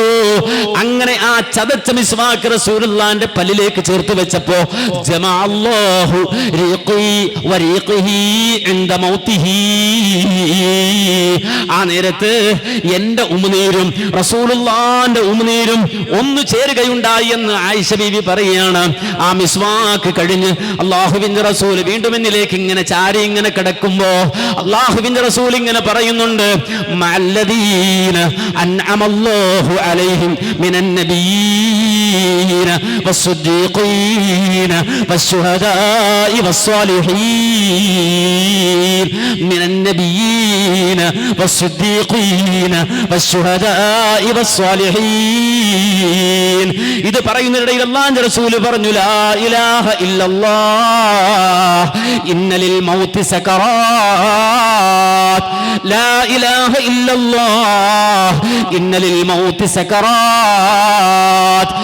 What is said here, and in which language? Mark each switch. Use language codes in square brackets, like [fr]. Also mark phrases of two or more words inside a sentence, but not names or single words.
[ml] അങ്ങനെ ആ ചതച്ച മിസ്വാക്ക് റസൂലുള്ളാഹിന്റെ പല്ലിലേക്ക് ചേർത്ത് വെച്ചപ്പോ [ar] جمع الله ريقي وريقه عند موته, [ml] ആ നേരത്ത് എന്റെ ഉമ്മനീരും റസൂലുള്ളാഹിന്റെ ഉമ്മനീരും ഒന്ന് ചേരുകയുണ്ടായി എന്ന് ആയിഷ ബീവി പറയുകയാണ്. ആ മിസ്വാക്ക് കഴിഞ്ഞ് അല്ലാഹുവിന്റെ റസൂൽ വീണ്ടും എന്നിലേക്ക് ഇങ്ങനെ ചാരി ഇങ്ങനെ കിടക്കുമ്പോ അല്ലാഹുവിന്റെ റസൂൽ ഇങ്ങനെ പറയുന്നുണ്ട്, [ar] مع الذين أنعم الله عليهم من النبيين النبيين والصديقين والشهداء والصالحين من النبيين والصديقين والشهداء والصالحين. [ml] ഇത് പറയുന്നതിനിടയിൽ അല്ലാഹുവിന്റെ റസൂൽ പറഞ്ഞു, [ar] لا إله إلا الله إن للموت سكرات. لا إله إلا الله إن للموت سكرات.